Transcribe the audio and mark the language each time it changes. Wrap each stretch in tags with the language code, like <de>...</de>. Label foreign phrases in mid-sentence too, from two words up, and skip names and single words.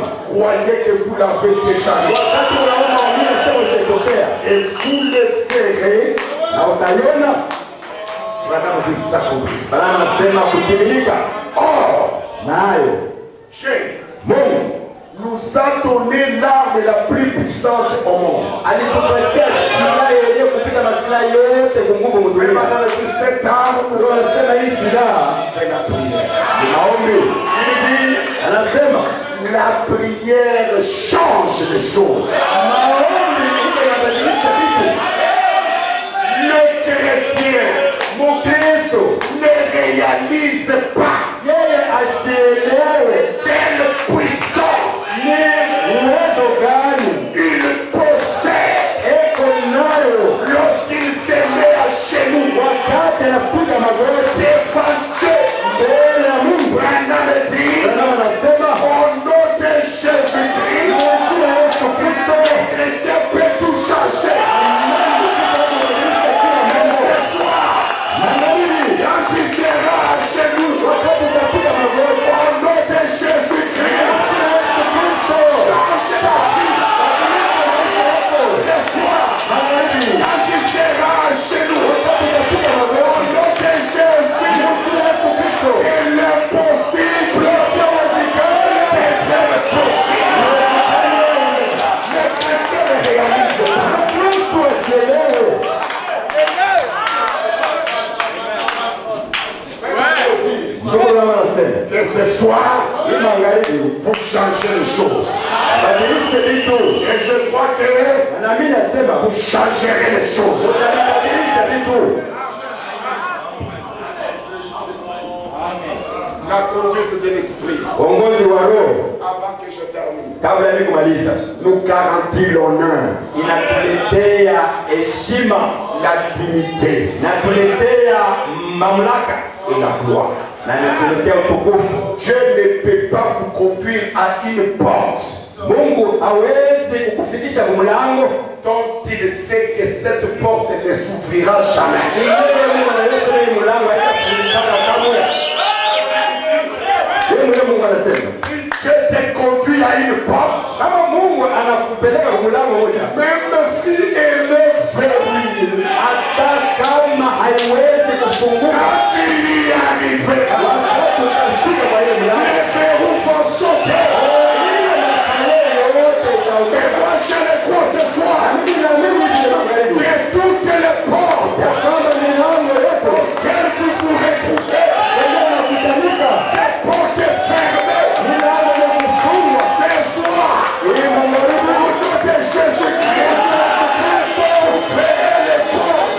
<fr>croyez que vous l'avez déjà eu.</fr> <sw>Wakati unaona wengine sema ushaipokea.</sw> <fr>Et vous le ferez.</fr> <sw>Na utaiona.</sw> <fr>Madame dit ça comme</fr> <sw>Bwana anasema kutimilika.</sw> <fr>Or,</fr> <sw>Nayo. Mungu</sw> <fr>nous a donné l'arme la plus puissante au monde.</fr> <sw>alitupatia silaha yenye kupita masilaha yote kunguvu</sw> <fr>Mais</fr> <sw>mdunia.</sw> <fr>madame dit cette arme,</fr> <sw>Ndio anasema hii silaha</sw> <fr>c'est la prière.</fr> <sw>ni maombi.</sw> <fr>Il dit,</fr> <sw>Anasema</sw> <fr>la prière change les choses.</fr> <sw>maombi ndio yanabadilisha vitu.</sw> <fr>Le chrétien,</fr> <sw>Mon Kristo</sw> <fr>ne réalise pas</fr> <sw>yeye asielewe</sw> <fr>quelle puissance</fr> <sw>ni uwezo gani</sw> <fr>il possède</fr> <sw>eko nayo</sw> <fr>lorsqu'il se met à genoux</fr> <sw>wakati anapiga magoti</sw> <fr>devant Dieu.</fr> <sw>mbele ya Mungu.</sw> <fr>Branham dit,</fr> <sw>Bwana anasema</sw> <fr>au nom de Jésus-Christ,</fr> <sw>jina la Yesu Kristo</sw> <fr>le chrétien peut tout changer. Quand il sera à genoux,</fr> <sw>wakati utapiga magoti</sw> <fr>au nom de Jésus-Christ, change ta vie. Quand il sera à genoux, au nom de Jésus, et l'impossible devient possible. Le chrétien ne réalise pas.</fr> <sw>Kristo asielewe. Ndio Bwana anasema</sw> <fr>Que ce soir,</fr> <sw>hii magharibi</sw> <fr>pour changer les choses.</fr> <sw>badilishe vitu.</sw> <fr>Et je crois que</fr> <sw>Na mimi nasema</sw> <fr>vous changerez les choses.</fr> <sw>utabadilisha vitu.</sw> <fr>La conduite de l'esprit.</fr> <sw>Uongozi wa roho</sw> <fr>Avant que je termine,</fr> <sw>kabla ya kumaliza</sw> <fr>nous garantit l'honneur,</fr> <sw>inatuletea heshima</sw> <fr>la dignité</fr> <sw>inatuletea mamlaka</sw> <fr>et la gloire.</fr> <sw>na inatuletea utukufu.</sw> <fr>Dieu ne peut pas vous conduire à une porte</fr> <sw>Mungu hawezi kukufikisha kumlango</sw> <fr>dont il sait que cette porte ne s'ouvrira jamais.</fr> <sw>ingine Mungu anayesema hii mlango haitafunguka kamwe. Yeye Mungu anasema</sw> <fr>Si Dieu te conduit à une porte,</fr> <sw>kama Mungu anakupeleka kumlango moja,</sw> <fr>même si elle est verrouillée,</fr> <sw>hata kama haiwezi kufunguka,</sw> <fr>quand il y arrivera,</fr> <sw>wakati utafika kwa ile mlango</sw> <fr>les verrous vont sauter. Et moi je le crois ce soir, que toutes les portes auxquelles vous pourrez trouver, des portes fermées, ce soir, au nom de Jésus-Christ, ouvrez les portes.</fr>